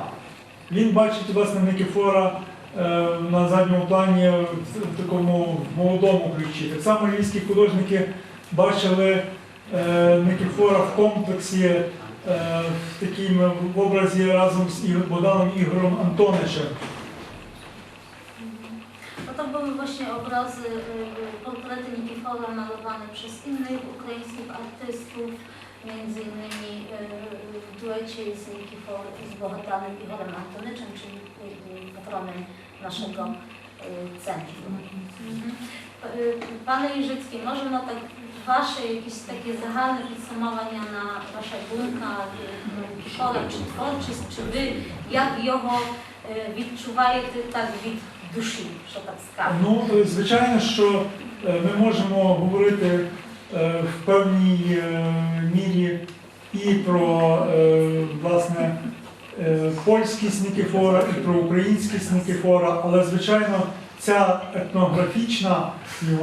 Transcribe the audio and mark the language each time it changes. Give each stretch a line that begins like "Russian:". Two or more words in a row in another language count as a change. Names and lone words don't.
Ukrainian: Він бачить власне Никифора на задньому плані в такому молодому ключі. Так само львівські художники бачили Никифора в комплексі в такому в образі разом з Богданом Ігорем Антоничем.
Polish: No to były właśnie obrazy, portrety Nikifora malowane przez innych ukraińskich artystów, między innymi w duecie z Nikifor z Bogdanem Igorem Antonyczem, czyli patronem naszego centrum. Panie Iżycki, może no tak Wasze jakieś takie
Ukrainian: zagальne підсумовання на Ваша думка Никифора, чи творчість, чи ви як його відчуваєте так від душі, що так скажемо? Ну, звичайно, що ми можемо говорити в певній мірі і про власне польськість Никифора, і про українськість Никифора, але звичайно ця етнографічна його